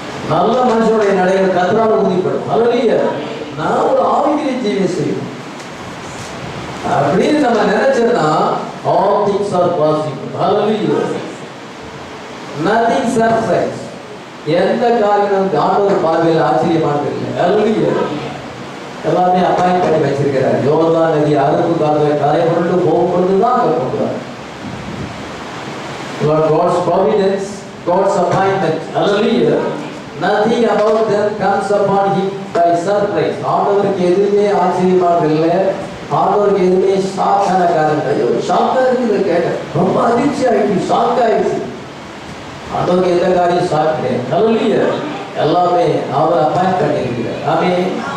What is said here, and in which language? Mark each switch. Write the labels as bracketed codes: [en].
[ta] நல்ல மனுஷனுடைய நடைகள் கர்த்தரால் உறுதிப்படும். ஹல்லேலூயா. நான் ஒரு ஆவிக்குரிய ஜீவியம் செய்யணும் அப்படின்னு நம்ம நினைச்சோம்னா [en] all things are possible. [ta] Hallelujah. [en] Nothing surprise. [ta] எந்த காரியம் ஆண்டவர் பார்வையில் ஆச்சரியமானது இல்லை. Hallelujah. எல்லாமே அப்பாயின் பண்ணி வச்சிருக்கிறார். யோர்தான் நதி அறுப்பு காலத்தில் கரை புரண்டு போகும்பொழுதுதான் அங்கே போகிறார். [en] God's providence, God's appointment. Hallelujah. Nothing about them comes upon him by surprise. [ta] ஆண்டவருக்கு எதுவுமே ஆச்சரியமானது இல்லை. ஆண்டவருக்கு எதுவுமே ஷாக்கான காரணம். ஐயோ ஷாக்கா இருக்குது கேட்க ரொம்ப அதிர்ச்சி ஆயிடுச்சு, ஷாக் ஆயிடுச்சு. ஆண்டவருக்கு எந்த காரியம் ஷாக் கிடையாது. Hallelujah. எல்லாமே அவர் அப்பாயிண்ட் பண்ணியிருக்கிறார். ஆமென்.